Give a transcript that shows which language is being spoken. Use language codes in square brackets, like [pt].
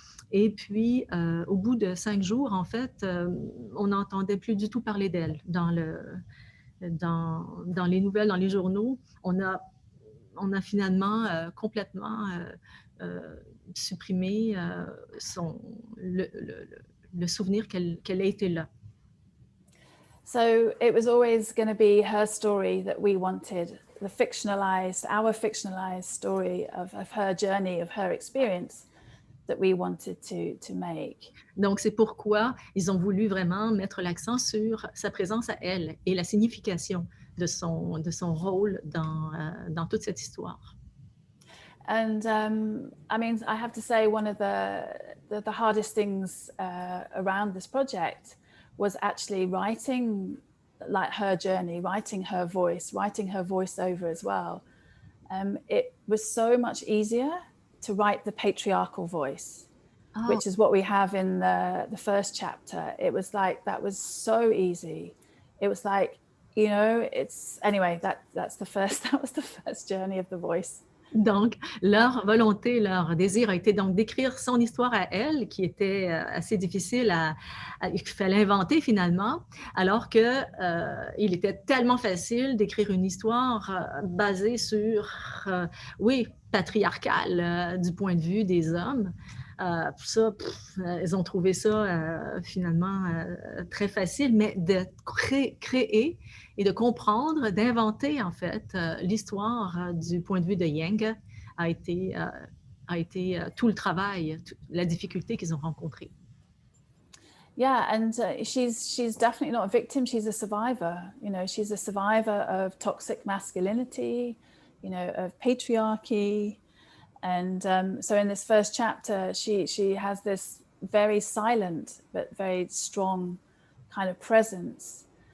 [fr] Et puis, au bout de 5 jours, en fait, on n'entendait plus du tout parler d'elle dans les nouvelles, dans les journaux. On a finalement complètement supprimé le souvenir qu'elle ait été là. [en] So it was always going to be her story that we wanted, our fictionalized story of her journey, of her experience, that we wanted to make. [fr] Donc, c'est pourquoi ils ont voulu vraiment mettre l'accent sur sa présence à elle et la signification de son rôle dans toute cette histoire. [en] And I mean, I have to say, one of the hardest things around this project was actually writing like her journey, writing her voice, writing her voiceover as well. It was so much easier to write the patriarchal voice, which is what we have in the first chapter. It was like, that was so easy. It was like, you know, anyway, that was the first journey of the voice. [fr] Donc, leur volonté, leur désir a été donc d'écrire son histoire à elle, qui était assez difficile qu'il fallait inventer finalement, alors qu'il était tellement facile d'écrire une histoire basée sur, oui, patriarcale du point de vue des hommes. Ils ont trouvé ça finalement très facile, mais de créer et de comprendre, d'inventer en fait l'histoire du point de vue de Yang a été tout le travail, la difficulté qu'ils ont rencontrée. [en] Yeah, and she's definitely not a victim. She's a survivor. You know, she's a survivor of toxic masculinity. you know, of patriarchy. And so in this first chapter, she has this very silent but very strong kind of presence.